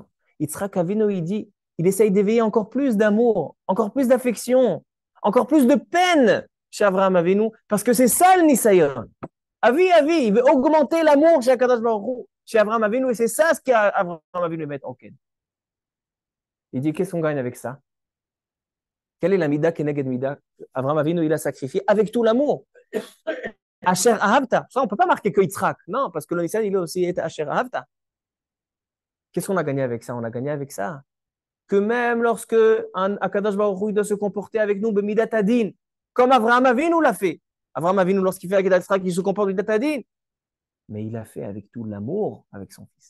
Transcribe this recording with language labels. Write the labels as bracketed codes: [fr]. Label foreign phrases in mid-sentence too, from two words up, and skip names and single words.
[fr] Yitzhak Avinu, il dit, il essaye d'éveiller encore plus d'amour, encore plus d'affection, encore plus de peine chez Avraham Avinu, parce que c'est ça le Nisayon. [he] אבי, אבי, [fr] il veut augmenter l'amour chez [he] הקדוש ברוך הוא, [fr] chez Avraham Avinu, et c'est ça ce qu'Avraham Avinu met en quête. Il dit, qu'est-ce qu'on gagne avec ça? Quelle est la [he] מידה כנגד מידה? [fr] Avraham Avinu, il a sacrifié avec tout l'amour. [he] אשר אהבת. [fr] Ça, on ne peut pas marquer que Yitzhak. Non, parce que le Nisayon, il a aussi été [he] אשר אהבת. [fr] Qu'est-ce qu'on a gagné avec ça? On a gagné avec ça que même lorsque un [he] הקדוש ברוך הוא [fr] doit se comporter avec nous, [he] במידת הדין, [fr] comme Avraham Avinu l'a fait. Avraham Avinu, lorsqu'il fait [he] עקדת יצחק, [fr] il se comporte [he] במידת הדין. [fr] Mais il a fait avec tout l'amour avec son fils.